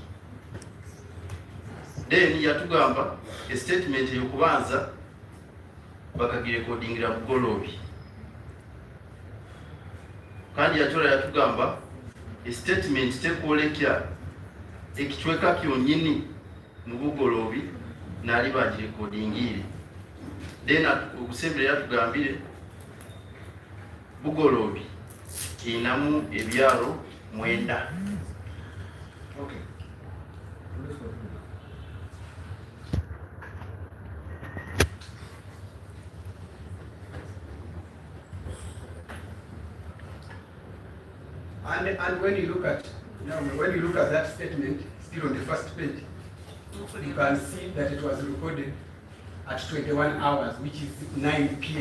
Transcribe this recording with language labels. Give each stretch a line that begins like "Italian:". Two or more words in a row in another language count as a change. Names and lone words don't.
Nyankole: then yatugamba statement eyokubanza bakagirekodingira Bugorobi kandi yatora yatugamba statement tekwolekya ekicweka kyonyini mu Bugorobi nali bagirekodingire then okusembera yatugambire Bugorobi inamu ebyalo 9.
English: Okay. Let's go. And when you look at that statement, still on the first page, you can see that it was recorded at 21 hours, which is 9 p.m.